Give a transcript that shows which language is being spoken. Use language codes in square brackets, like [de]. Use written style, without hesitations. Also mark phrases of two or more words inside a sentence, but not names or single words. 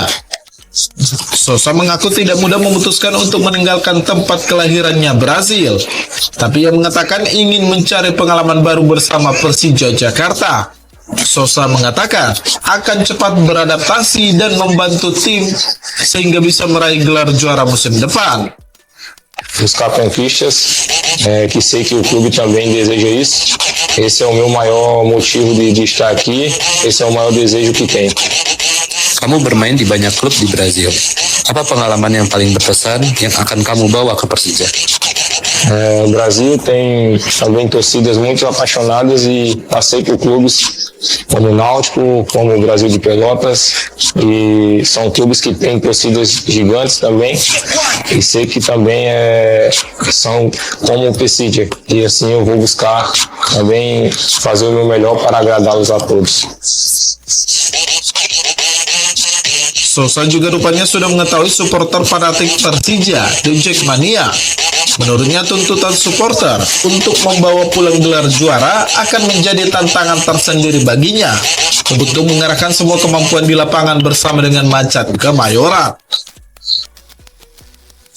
[id] Sosa mengaku tidak mudah memutuskan untuk meninggalkan tempat kelahirannya Brasil, tapi ia mengatakan ingin mencari pengalaman baru bersama Persija Jakarta. Sosa mengatakan akan cepat beradaptasi dan membantu tim sehingga bisa meraih gelar juara musim depan. [pt] Buscar conquistas, que sei que o clube também deseja isso. Esse é o meu maior motivo de estar aqui, esse é o maior desejo que tenho. [id] Kamu bermain di banyak klub di Brazil. Apa pengalaman yang paling berkesan yang akan kamu bawa ke Persija? [pt] O Brasil tem também torcidas muito apaixonadas e passei por clubes como o Náutico, como o Brasil de Pelotas, e são clubes que têm torcidas gigantes também, e sei que também são como o Persija, e assim eu vou buscar também fazer o meu melhor para agradá-los a todos. [id] Sosa juga rupanya sudah mengetahui supporter fanatik Persija, The Jackmania. Menurutnya tuntutan supporter untuk membawa pulang gelar juara akan menjadi tantangan tersendiri baginya untuk mengarahkan semua kemampuan di lapangan bersama dengan Macan Kemayoran.